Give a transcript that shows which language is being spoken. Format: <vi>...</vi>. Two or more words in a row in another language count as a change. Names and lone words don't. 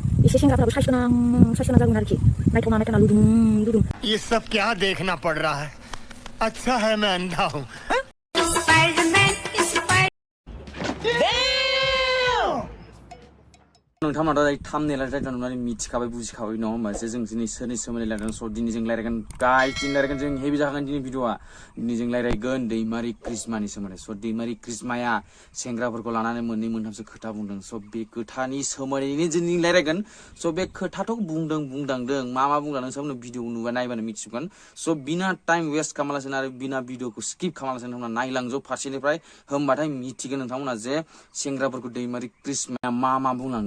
<brx>इसे सेंग्राफोराबो साइस गोनां जागोन आरोखि नायथावना लुदुं</brx> <hi>ये सब क्या देखना पड़ रहा है अच्छा है मैं अंधा हूँ</hi> <brx>नोंथांमोना थामनेला टाइटल नुनानै मिथिखाबाय बुजिखाबाय नङा होमबा जे जों दिनै सोरनि सोमोन्दै रायलायगोन स' दिनै जों रायलायगोन गाइस दिनै रायलायगोन जों हेभि जागोन दिनै भिडिअआ दिनै जों रायलायगोन दैमारि क्रिस्मानि सोमोन्दै स' दैमारि क्रिस्माया सेंग्राफोरखौ लानानै मोननै मोनथामसो खोथा बुंदों स' बे खोथानि सोमोन्दैनो जों दिनै रायलायगोन स' बे खोथाथ' बुंदांदों मा बुंदों नोंसोरनो भिडिअ नुबा नायबानो मिथिगोन स' बिना</brx> <en>time waste</en> <brx>खालामालासिनो आरो बिना भिडिअखौ स्किप खालामालासिनो नोंथांमोना नायलांजोब फारसेनिफ्राय होमबाथाय मिथिगोन नोंथांमोना जे सेंग्राफोरखौ दैमारि क्रिस्माया मा बुंलांदों</brx>